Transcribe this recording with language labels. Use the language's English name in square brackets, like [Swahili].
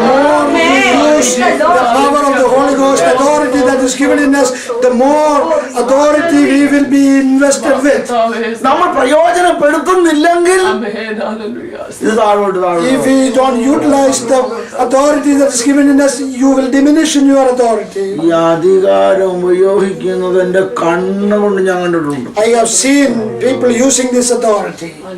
[English] The more we use the power of the Holy Ghost, the authority that is given in us, the more authority we will be invested with. [Malayalam] നമ്മൾ പ്രയോജനപ്പെടുത്തുന്നില്ലെങ്കിൽ ഇത് താഴോട്ട്. [English] If we don't utilize the authority that is given in us, you will diminish in your authority. [Malayalam] ഈ അധികാരം ഉപയോഗിക്കുന്നത് എന്റെ കണ്ണുകൊണ്ട് ഞാൻ കണ്ടിട്ടുണ്ട്. [English] I have seen people using this authority.